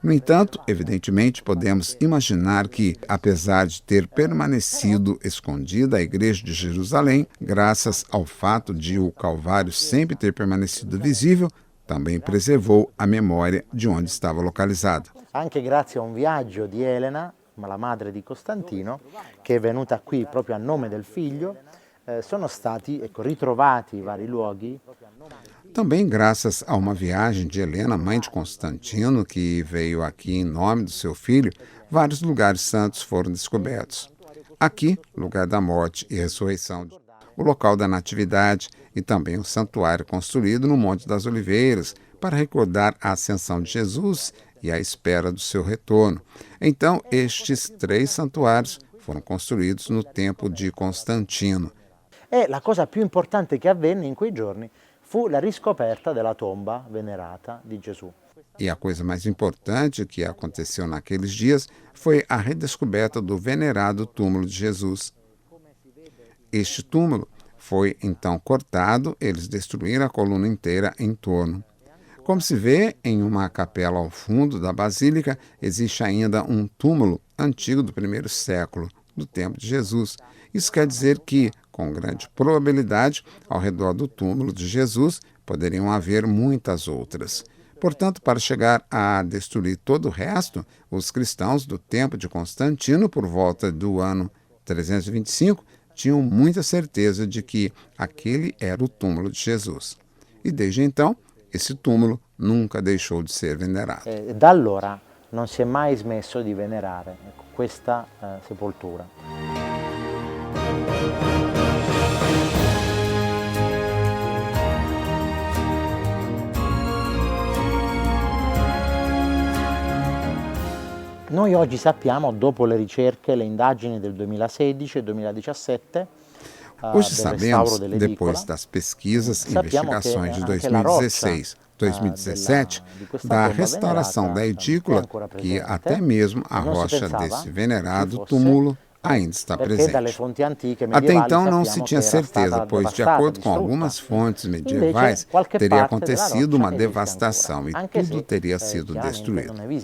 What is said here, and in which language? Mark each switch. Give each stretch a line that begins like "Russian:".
Portuguese: No entanto, evidentemente, podemos imaginar que, apesar de ter permanecido escondida a Igreja de Jerusalém, graças ao fato de o Calvário sempre ter permanecido visível, também preservou a memória de onde estava localizada.
Italian: Anche grazie a un viaggio di Elena, la madre di Costantino, che è venuta qui proprio a nome del figlio, sono stati ritrovati i vari luoghi.
Portuguese: Também graças a uma viagem de Helena, mãe de Constantino, que veio aqui em nome do seu filho, vários lugares santos foram descobertos. Aqui, lugar da morte e ressurreição, o local da natividade e também o santuário construído no Monte das Oliveiras para recordar a ascensão de Jesus e a espera do seu retorno. Então, estes 3 santuários foram construídos no tempo de Constantino.
Italian: E la cosa più importante che avvenne in quei giorni fu la riscoperta della tomba venerata di Gesù.
Portuguese: E a coisa mais importante que aconteceu naqueles dias foi a redescoberta do venerado túmulo de Jesus. Este túmulo foi então cortado, eles destruíram a coluna inteira em torno. Como se vê, em uma capela ao fundo da basílica, existe ainda um túmulo antigo do 1º século, do tempo de Jesus. Isso quer dizer que, com grande probabilidade, ao redor do túmulo de Jesus, poderiam haver muitas outras. Portanto, para chegar a destruir todo o resto, os cristãos do tempo de Constantino, por volta do ano 325, tinham muita certeza de que aquele era o túmulo de Jesus. E desde então, esse túmulo nunca deixou de ser venerado.
Italian: Da allora non si è mai smesso di venerare questa sepoltura. Noi oggi sappiamo, dopo le ricerche, le indagini del 2016 e 2017,
Portuguese: Hoje sabemos, depois das pesquisas e investigações de 2016, 2017, da restauração da edícula, que até mesmo a rocha desse venerado túmulo ainda está presente. Até então não se tinha certeza, pois, de acordo com algumas fontes medievais, teria acontecido uma devastação e tudo teria sido destruído.